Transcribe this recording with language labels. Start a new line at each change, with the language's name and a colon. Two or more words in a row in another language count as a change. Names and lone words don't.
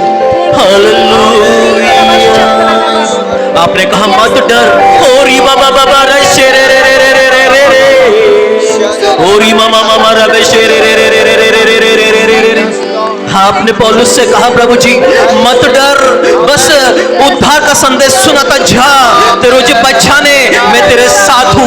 Hindi: हालेलुया। आपने कहा मत डर। ओरी बाबा बाबा रे रे रे रे रे रे रे रे। ओरी मामा मामा रे रे रे रे रे रे रे रे रे रे रे। आपने पौलुस से कहा प्रभु जी मत डर, बस उद्धार का संदेश सुनाता जा, तेरे जो बचाने मैं तेरे साथ हूँ।